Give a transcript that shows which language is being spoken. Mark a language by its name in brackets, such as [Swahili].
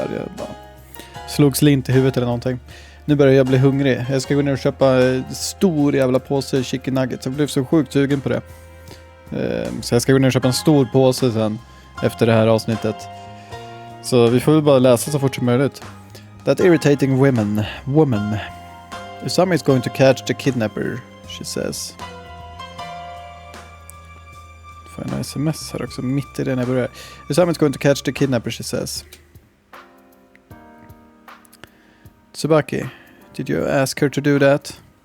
[Swedish] Jag bara slog slint i huvudet eller någonting. Nu börjar jag bli hungrig. Jag ska gå ner och köpa stor jävla påse chicken nuggets. Jag blev så sjukt sugen på det. Så jag ska gå ner och köpa en stor påse sen efter det här avsnittet. Så vi får väl bara läsa så fort som möjligt. [English] That irritating woman. Usami is going to catch the kidnapper, she says. [Swedish] Får en sms här också mitt i det när jag börjar. [English] Usami is going to catch the kidnapper, she says. Tsubaki, did you ask her to do that?